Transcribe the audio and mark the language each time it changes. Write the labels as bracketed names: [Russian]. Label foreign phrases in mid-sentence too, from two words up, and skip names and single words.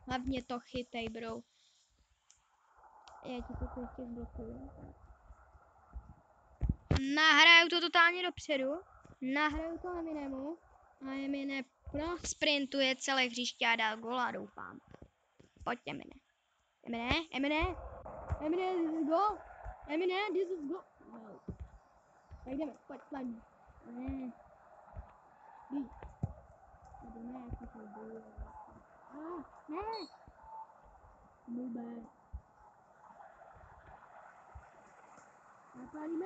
[Czech] Já ti to ještě zblokuju. Nahraju to totálně dopředu. Nahraju to Eminemu. A Emine sprintuje celé hřiště a dá gola, doufám. Pojď, Emine. Emine, [English] this is goal. Emine, this is goal. [Czech] No. Tak jdeme, pojď, slavní. Ne. Ne. Vůbec. Napálíme?